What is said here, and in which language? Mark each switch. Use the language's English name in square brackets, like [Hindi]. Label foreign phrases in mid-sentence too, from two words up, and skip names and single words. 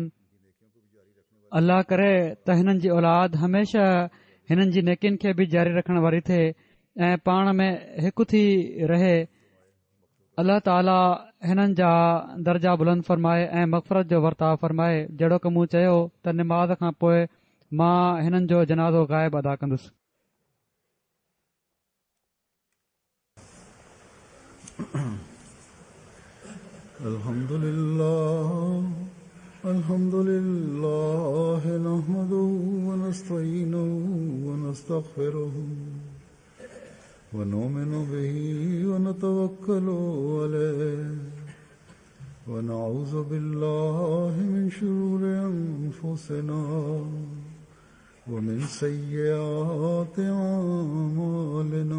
[Sindhi] अल्लाह करे त हिननि जी औलाद हमेशा हिननि जी नेकिन खे बि जारी रखण वारी थिए ऐं पाण में हिकु थी रहे। अल्लाह ताला हिननि जा दर्जा बुलंद फरमाए ऐं मग़फ़रत जो वर्ताव फरमाए। जहिड़ो की मूं चयो त निमाज़ खां पोइ मां हिननि जो जनाज़ो ग़ाइब अदा कंदुसि। [Arabic] الحمد لله نحمده ونستعينه و ونستغفره ونؤمن به ونتوكل عليه ونعوذ بالله من شرور أنفسنا ومن سيئات أعمالنا.